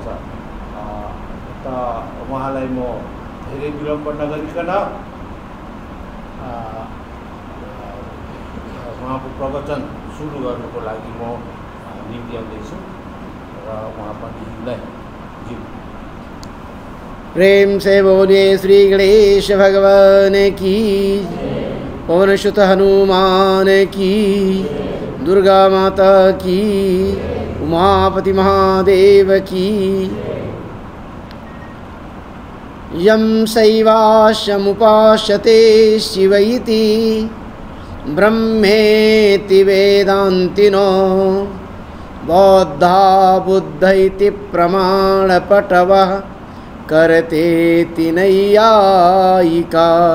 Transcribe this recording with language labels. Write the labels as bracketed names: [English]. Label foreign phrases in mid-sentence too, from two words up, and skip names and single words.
[Nepali] त उहाँलाई म धेरै विलम्ब नगरिकन उहाँको प्रवचन सुरु गर्नुको लागि म निम्ति आउँदैछु र उहाँ पण्डितज्यूलाई [Hindi] प्रेम से बोलिए श्री गणेश भगवान की, पवनसुत हनुमान की, दुर्गा माता की, उमापति महादेव की। [Sanskrit] यं शैवास्यमुपास्यते शिव इति ब्रह्मेति वेदान्तिनो, बौद्धा बुद्ध इति प्रमाणपटवः करतेति नैयायिका।